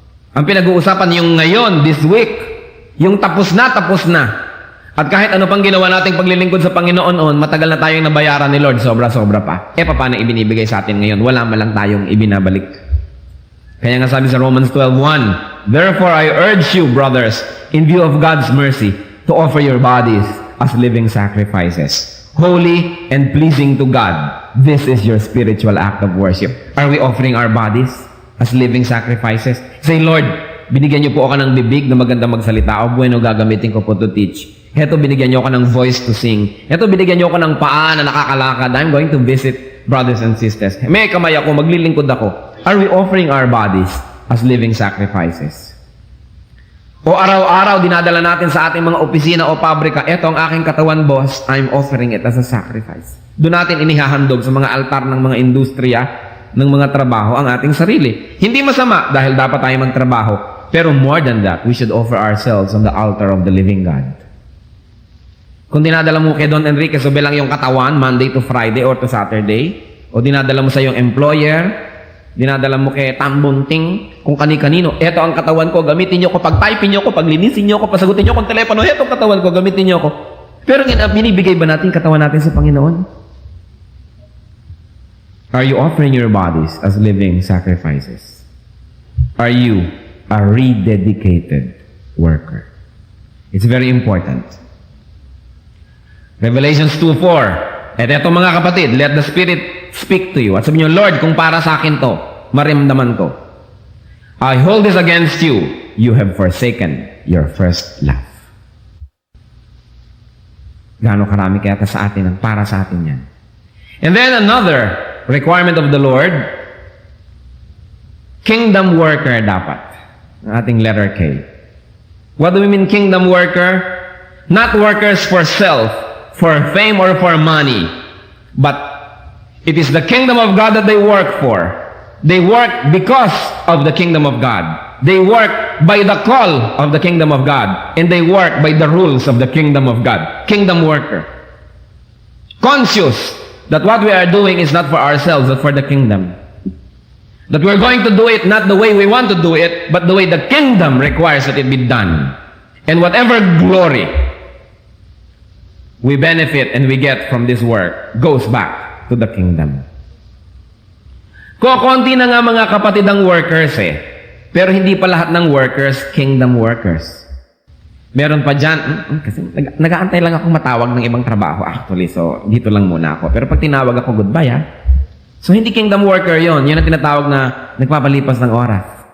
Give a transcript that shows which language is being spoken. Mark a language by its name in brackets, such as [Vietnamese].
[Filipino] Ang pinag-uusapan yung ngayon, [English] this week. [Filipino] Yung tapos na, tapos na. At kahit ano pang ginawa nating paglilingkod sa Panginoon, matagal na tayong nabayaran ni Lord, sobra-sobra pa. Paano ibinibigay sa atin ngayon? Wala man lang tayong ibinabalik. Kaya nga sabi sa [English] Romans 12:1, "Therefore I urge you, brothers, in view of God's mercy, to offer your bodies as living sacrifices, holy and pleasing to God. This is your spiritual act of worship." Are we offering our bodies as living sacrifices? [Filipino] Say, Lord, binigyan niyo po ako ng bibig na maganda magsalita. O bueno, gagamitin ko po [English] to teach. [Filipino] Heto, binigyan niyo ako ng [English] voice to sing. [Filipino] Heto, binigyan niyo ako ng paa na nakakalakad. [English] I'm going to visit brothers and sisters. [Filipino] May kamay ako, maglilingkod ako. [English] Are we offering our bodies as living sacrifices? [Filipino] O araw-araw, dinadala natin sa ating mga opisina o pabrika, eto ang aking katawan, boss, [English] I'm offering it as a sacrifice. [Filipino] Doon natin inihahandog sa mga altar ng mga industriya, ng mga trabaho, ang ating sarili. Hindi masama dahil dapat tayo magtrabaho. [English] Pero more than that, we should offer ourselves on the altar of the living God. [Filipino] Kung dinadala mo kay Don Enrique so bilang yung katawan, Monday to Friday or to Saturday, o dinadala mo sa yung employer, dinadala mo kay Tambunting, kung kani-kanino, eto ang katawan ko, gamitin nyo ko, pag-typing nyo ko, paglinisin nyo ko, pasagutin nyo ko ang telepono, eto ang katawan ko, gamitin nyo ko. Pero binibigay ba natin katawan natin sa Panginoon? [English] Are you offering your bodies as living sacrifices? Are you a rededicated worker? It's very important. Revelations 2:4. [Filipino] At eto mga kapatid, [English] let the Spirit speak to you. [Filipino] At sabi niyo, Lord, kung para sa akin to, maramdaman ko. [English] I hold this against you. You have forsaken your first love. [Filipino] Gaano karami kaya sa atin ang para sa atin yan. [English] And then another requirement of the Lord, kingdom worker dapat. [Filipino] Ang ating [English] letter K. What do we mean kingdom worker? Not workers for self, for fame or for money, but it is the kingdom of God that they work for. They work because of the kingdom of God. They work by the call of the kingdom of God, and they work by the rules of the kingdom of God. Kingdom worker. Conscious that what we are doing is not for ourselves, but for the kingdom. That we're going to do it not the way we want to do it, but the way the kingdom requires that it be done. And whatever glory we benefit and we get from this work goes back to the kingdom. [Filipino] Konti na nga mga kapatid ang workers pero hindi pa lahat ng workers kingdom workers. Meron pa dyan, kasi nag-aantay lang ako matawag ng ibang trabaho actually, so dito lang muna ako. Pero pag tinawag ako, goodbye So hindi kingdom worker yon, yun ang tinatawag na nagpapalipas ng oras.